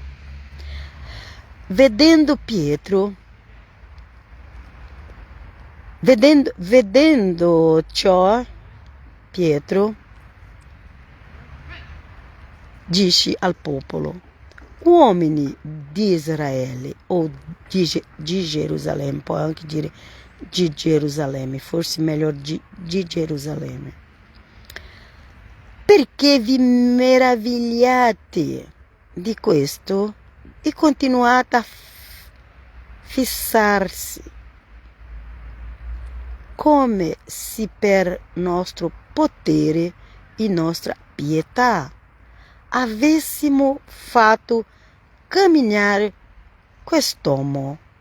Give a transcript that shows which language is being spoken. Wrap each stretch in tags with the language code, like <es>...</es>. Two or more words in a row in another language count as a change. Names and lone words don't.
<it>Vedendo ciò, Pietro disse al popolo: uomini di Israele,</it> <pt>ou de Jerusalém, pode</pt> <it>anche dire</it> <pt>de Gerusalemme, forse melhor de Gerusalemme.</pt> <it>Perché vi meravigliate di questo e continuate a fissarsi come se per nostro potere e nostra pietà avessimo fatto camminare quest'uomo.</it>